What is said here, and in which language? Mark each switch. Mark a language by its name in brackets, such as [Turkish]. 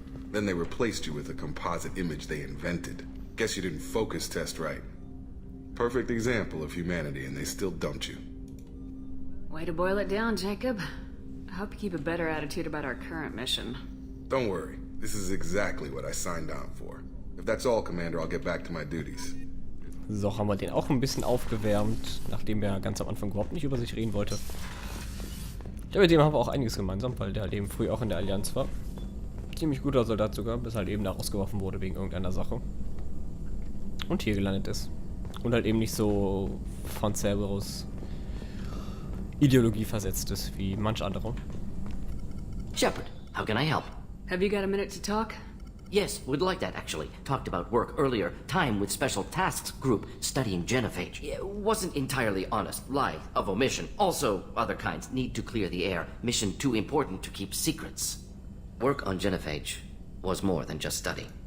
[English] Then they replaced you with a composite image they invented. Guess you didn't focus test right. Perfect example of humanity, and they still dumped you. Way to boil it down, Jacob. I hope you keep a better attitude about our current mission. Don't worry. This is exactly what I signed on for. If that's all, Commander, I'll get back to my duties. [German] So, haben wir den auch ein bisschen aufgewärmt, nachdem er ganz am Anfang überhaupt nicht über sich reden wollte. Ja, mit dem haben wir auch einiges gemeinsam, weil der halt eben früh auch in der Allianz war. Ziemlich guter Soldat sogar, bis halt eben da rausgeworfen wurde wegen irgendeiner Sache. Und hier gelandet ist. Und halt eben nicht so von Cerberus Ideologie versetzt ist, wie manch andere. [English] Shepard, how can I help? Have you got a minute to talk? Yes, would like that, actually. Talked about work earlier. Time with Special Tasks Group studying genophage. Wasn't entirely honest. Lie of omission. Also, other kinds. Need to clear the air. Mission too important to keep secrets. Work on genophage was more than just study.